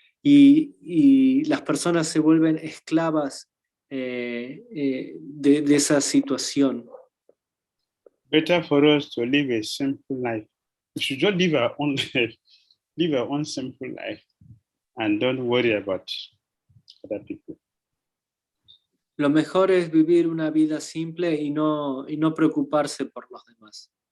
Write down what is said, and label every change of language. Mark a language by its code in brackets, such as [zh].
[es] Y las personas se vuelven esclavas de esa situación. [en] Better for us to live a simple life. We should just live our own life, live our own simple life, and don't worry about other people. [es] Lo mejor es vivir una vida simple y no preocuparse por los demás.